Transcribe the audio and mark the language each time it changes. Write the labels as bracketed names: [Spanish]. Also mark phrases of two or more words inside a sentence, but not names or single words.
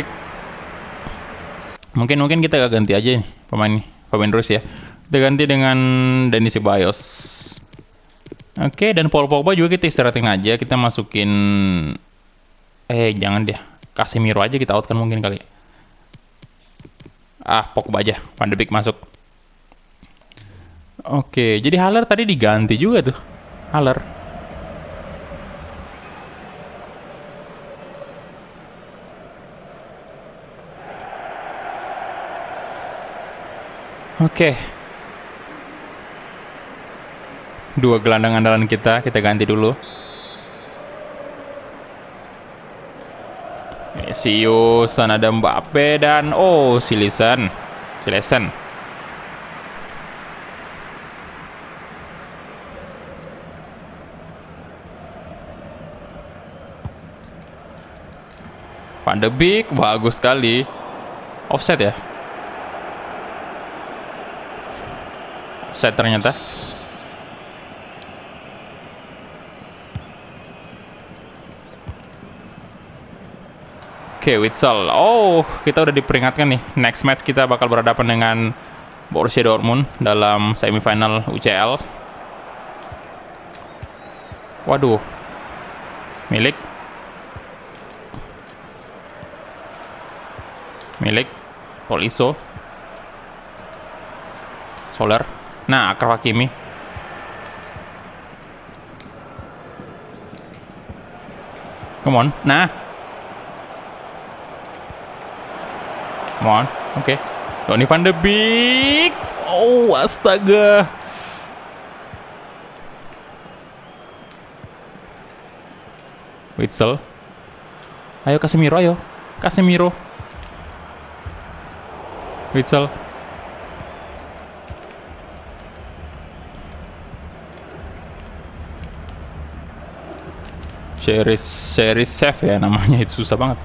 [Indonesian] Mungkin kita ganti aja nih pemain nih. Fabian Ruiz ya. Kita ganti dengan Dani Ceballos. Oke, dan Paul Pogba juga kita istirahatin aja. Kita masukin jangan deh. Casemiro aja kita outkan mungkin kali. Pogba aja. Van de Beek masuk. Oke, jadi Haller tadi diganti juga tuh. Haller. Oke. Dua gelandang andalan kita ganti dulu. Vinicius, ada Mbappe dan Silesen. Van de Beek, bagus sekali. Offset ya? Offset ternyata. Oke, Witsel. Oh, kita udah diperingatkan nih. [English] Next match [Indonesian] kita bakal berhadapan dengan Borussia Dortmund dalam semifinal UCL. Waduh. Milik. Tolisso. Soler. Nah, Akraf Hakimi. [English] Come on. Nah. Come on. [Indonesian] Oke. Donny van de Beek. Oh, astaga. Witsel. Ayo Casemiro. Witsel. [English] Series save [Indonesian] ya namanya, itu susah banget.